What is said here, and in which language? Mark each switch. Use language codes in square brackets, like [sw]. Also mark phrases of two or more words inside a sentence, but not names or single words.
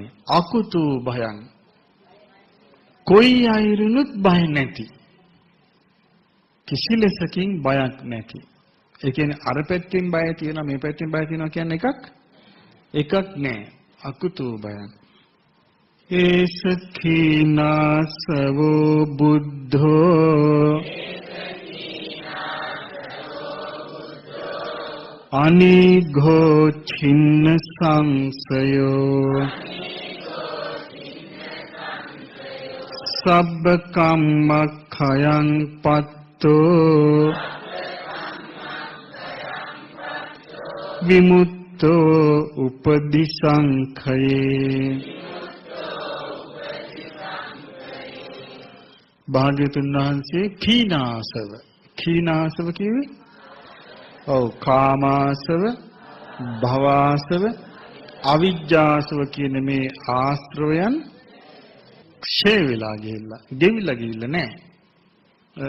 [pi] අකුතු භයං. [si] කොයි අයරුනුත් බය නැති. කිසි ලෙසකින් බයක් නැති. ඒ කියන්නේ අර පැත්තෙන් බය තියෙනවා මේ පැත්තෙන් බය තියෙනවා කියන්නේ එකක් නෑ. [pi] අකුතු භයං. ඒසඛීනාසවෝ බුද්ධෝ අනිඝෝ චින්න සංසයෝ සබ්බ කම්මඛයං පත්තෝ විමුක්තෝ උපදිසංඛයේ. [si] භාග්‍යතුන් වහන්සේ කීනාසව කීනාසව කිව්වේ? ඔව් කාමාසව, භවාසව, අවිජ්ජාසව කියන මේ ආශ්‍රවයන් ක්ෂය වෙලා ගිහිල්ලා, ගෙවිලා ගිහිල්ලා නැහැ.